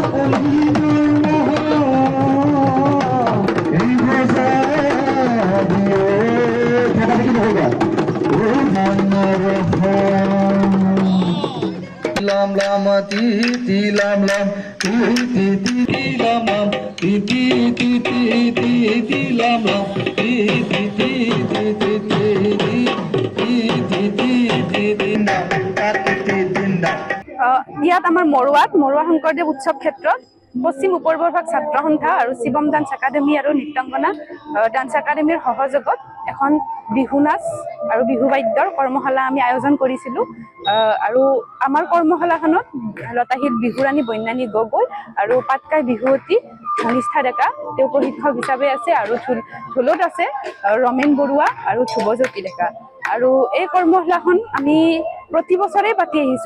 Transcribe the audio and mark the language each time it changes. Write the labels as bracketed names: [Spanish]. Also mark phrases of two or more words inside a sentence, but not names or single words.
[Assamese] lam lam ti ti lam lam ti ti ti ti lam lam ti ti ti ti ti ti lam lam ti ti ti ti ti ti ti ti ti ti dinda ইয়াত আমাৰ মৰুৱা শংকৰদেৱ উৎসৱ ক্ষেত্ৰত পশ্চিম উপৰবৰ্ভাগ ছাত্ৰ সন্থা আৰু শিৱম ডান্স একাডেমী আৰু নৃত্যাংগনা ডান্স একাডেমীৰ সহযোগত এখন বিহু নাচ আৰু বিহু বাদ্যৰ কৰ্মশালা আমি আয়োজন কৰিছিলোঁ আৰু আমাৰ কৰ্মশালাখনত লতাশিল বিহুৰাণী বন্যানী গগৈ আৰু পাটকাই বিহুৱতী ধনিষ্ঠা ডেকা তেওঁ প্ৰশিক্ষক হিচাপে আছে আৰু ঢোলত আছে ৰমেন বৰুৱা আৰু ধ্ৰুৱজ্যোতি ডেকা আৰু এই কৰ্মশালাখন আমি প্ৰতি বছৰেই পাতি আহিছোঁ।